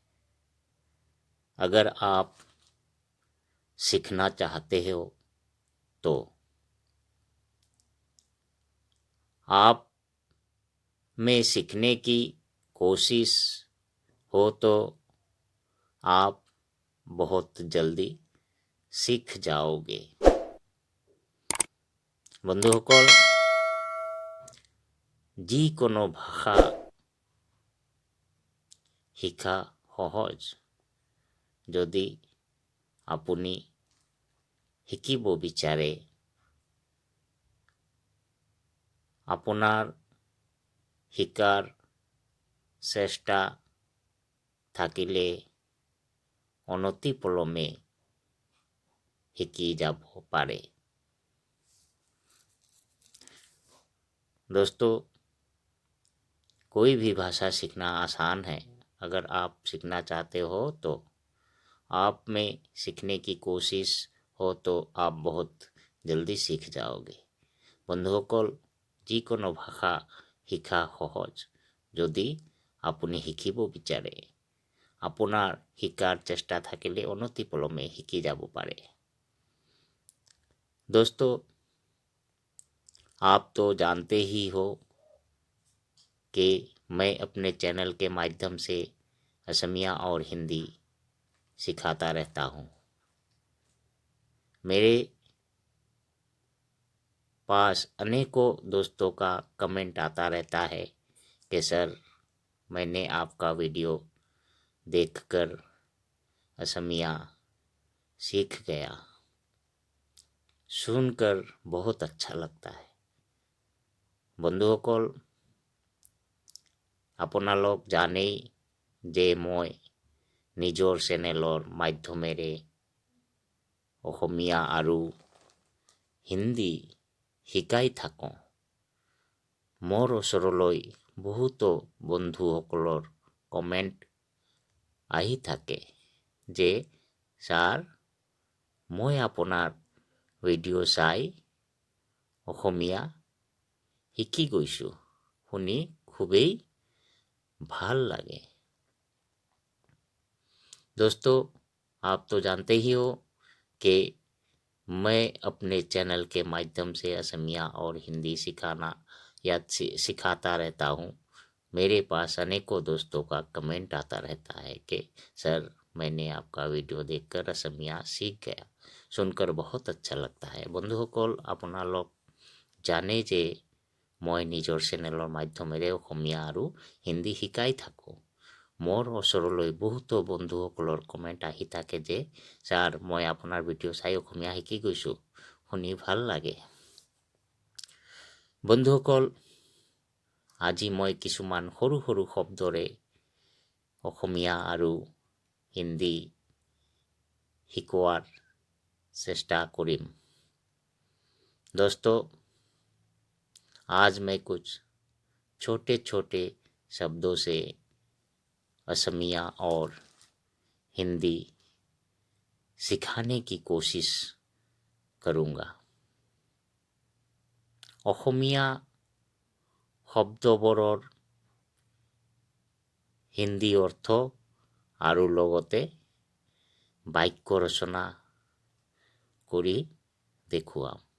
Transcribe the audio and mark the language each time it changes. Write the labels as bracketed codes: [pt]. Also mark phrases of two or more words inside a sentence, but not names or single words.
[hi] अगर आप सीखना चाहते हो तो आप में सीखने की कोशिश हो तो आप बहुत जल्दी सीख जाओगे। [as] বন্ধুসকল, যিকোনো ভাষা শিকা সহজ যদি আপুনি শিকিব বিচাৰে। আপোনাৰ শিকাৰ চেষ্টা থাকিলে অনতিপলমে শিকি যাব পাৰে। [hi] दोस्तों, कोई भी भाषा सीखना आसान है। अगर आप सीखना चाहते हो तो आप में सीखने की कोशिश हो तो आप बहुत जल्दी सीख जाओगे। [as] বন্ধুসকল, যিকোনো ভাষা শিকা সহজ যদি আপুনি শিকিব বিচাৰে। আপোনাৰ শিকাৰ চেষ্টা থাকিলে অনতিপলমে শিকি যাব পাৰে। [hi] दोस्तों, आप तो जानते ही हो कि मैं अपने चैनल के माध्यम से असमिया और हिंदी सिखाता रहता हूँ। मेरे पास अनेकों दोस्तों का कमेंट आता रहता है कि सर, मैंने आपका वीडियो देखकर असमिया सीख गया। सुनकर बहुत अच्छा लगता है। [as] বন্ধুসকল, আপোনালোক জানেই যে মই নিজৰ চেনেলৰ মাধ্যমেৰে অসমীয়া আৰু হিন্দী শিকাই থাকোঁ। মোৰ ওচৰলৈ বহুতো বন্ধুসকলৰ কমেণ্ট আহি থাকে যে ছাৰ, মই আপোনাৰ ভিডিঅ' চাই অসমীয়া শিকি গৈছোঁ। শুনি খুবেই ভাল লাগে। [hi] दोस्तों, आप तो जानते ही हो कि मैं अपने चैनल के माध्यम से असमिया और हिंदी सिखाता रहता हूँ। मेरे पास अनेकों दोस्तों का कमेंट आता रहता है कि सर, मैंने आपका वीडियो देखकर असमिया सीख गया। सुनकर बहुत अच्छा लगता है। [as] বন্ধুসকল, আপোনালোক জানে যে মই নিজৰ চেনেলৰ মাধ্যমেৰে অসমীয়া আৰু হিন্দী শিকাই থাকোঁ। মোৰ ওচৰলৈ বহুতো বন্ধুসকলৰ কমেণ্ট আহি থাকে যে ছাৰ, মই আপোনাৰ ভিডিঅ' চাই অসমীয়া শিকি গৈছোঁ। শুনি ভাল লাগে। বন্ধুসকল, আজি মই কিছুমান সৰু সৰু শব্দৰে অসমীয়া আৰু হিন্দী শিকোৱাৰ চেষ্টা কৰিম। [hi] दोस्तों, आज मैं कुछ छोटे छोटे शब्दों से असमिया और हिंदी सिखाने की कोशिश करूँगा। [as] অসমীয়া শব্দবোৰৰ হিন্দী অৰ্থ আৰু লগতে বাক্য ৰচনা কৰি দেখুৱাম।